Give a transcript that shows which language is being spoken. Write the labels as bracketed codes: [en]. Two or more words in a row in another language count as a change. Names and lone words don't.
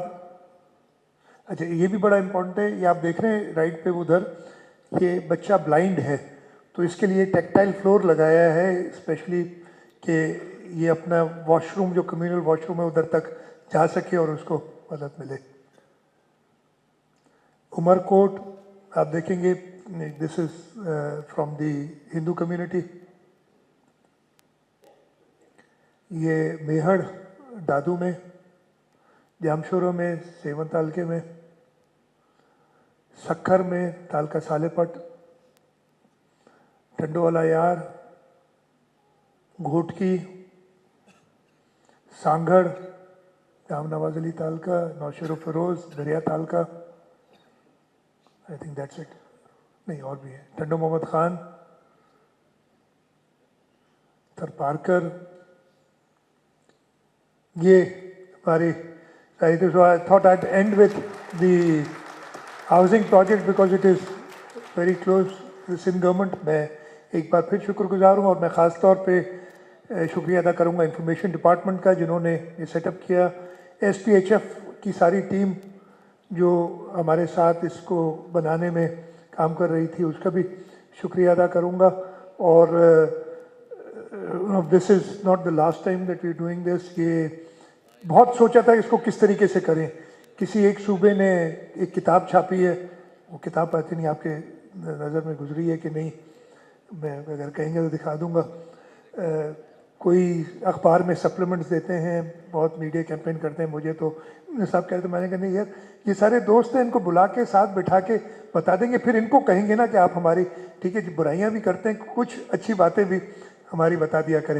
[hi] अच्छा, ये भी बड़ा इम्पोर्टेंट है, ये आप देख रहे हैं राइट पे उधर, ये बच्चा ब्लाइंड है तो इसके लिए [en] tactile floor [hi] लगाया है स्पेशली कि ये अपना वॉशरूम जो [en] communal washroom [hi] है उधर तक जा सके और उसको मदद मिले। उमरकोट आप देखेंगे, [en] This is from the Hindu community. [hi] ये मेहड़ दादू में, जामशोरों में, सेवन तालके में, सक्खर में तालका सालेपट, टंडोवाला यार, घोटकी, सांगड़, जाम नवाज अली तालका, नौशेरो फिरोज, दरिया तालका, [en] I think that's it. [hi] नहीं और भी है, टंडो मोहम्मद खान, थरपारकर, ये हमारी [en] so I thought I'd end with the housing project because it is very close to the Sindh government। [hi] मैं एक बार फिर शुक्रगुजार हूँ और मैं ख़ास तौर पे शुक्रिया अदा करूँगा [en] Information Department [hi] का जिन्होंने ये सेटअप किया, SPHF की सारी टीम जो हमारे साथ इसको बनाने में काम कर रही थी उसका भी शुक्रिया अदा करूँगा। [en] और this is not the last time that we doing this. [hi] ये बहुत सोचा था इसको किस तरीके से करें। किसी एक सूबे ने एक किताब छापी है, वो किताब पता नहीं आपके नज़र में गुजरी है कि नहीं, मैं अगर कहेंगे तो दिखा दूंगा। कोई अखबार में सप्लीमेंट्स देते हैं, बहुत मीडिया कैंपेन करते हैं, मुझे तो साहब कहते हैं, मैंने कहा नहीं यार, ये सारे दोस्त हैं, इनको बुला के साथ बिठा के बता देंगे, फिर इनको कहेंगे ना कि आप हमारी, ठीक है बुराइयाँ भी करते हैं, कुछ अच्छी बातें भी हमारी बता दिया करें।